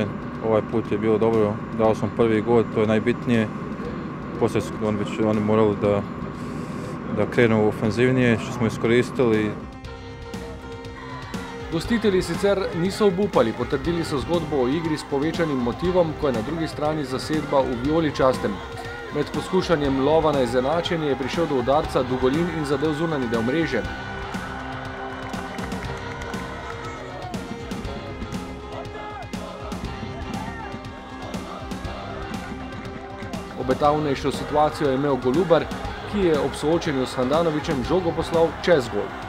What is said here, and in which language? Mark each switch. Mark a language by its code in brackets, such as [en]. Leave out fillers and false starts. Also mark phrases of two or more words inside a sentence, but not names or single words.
[sr] Ovaj put je bilo dobro, dao sam prvi gol, to je najbitnije. Poslije su oni morali da krenu ofenzivnije, što smo iskoristili. [sl] Gostitelji sicer niso obupali, potrdili so zgodbo o igri s povečanim motivom, ko je na drugi strani zasedba v vijoličastem. Med poskušanjem lova na izenačenje je prišel do udarca Dugolin in zadel zunanji del mreže. Obetavnejšo situacijo je imel Golubar, ki je ob soočenju s Handanovićem žogo poslal čez gol.